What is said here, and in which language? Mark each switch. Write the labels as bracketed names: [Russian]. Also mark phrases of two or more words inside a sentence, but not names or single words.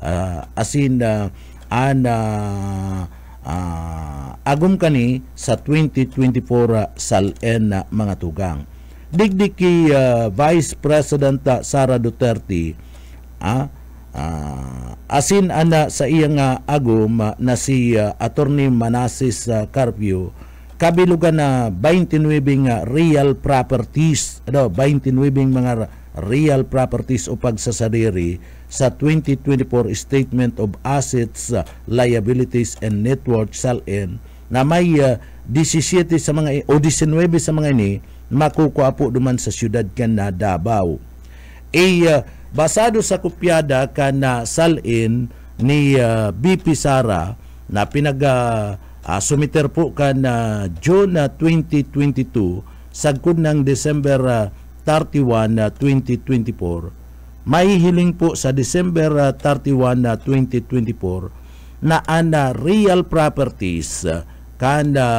[Bikol] Agum kani sa 2024 salen na mga tugang. Digdi ki Vice President Sara Duterte asin ana sa iyang agum na si Attorney Manasseh Carpio, kabilugan na 29 [English] real properties, [Bikol] 29 mga [English] real properties [Bikol] o pagsasadiri sa 2024 [English] Statement of Assets, Liabilities and Net Worth [Bikol] SALN na may 17 sa mga o 19 sa mga ini makukuha po duman sa syudad kan na Davao. Basado sa kopyada kan na SALN ni BP Sara na sumiter po kan June 2022 sagkod ng December 31, 2024, may hiling po sa December 31, 2024 na ana [English] real properties [Bikol] kan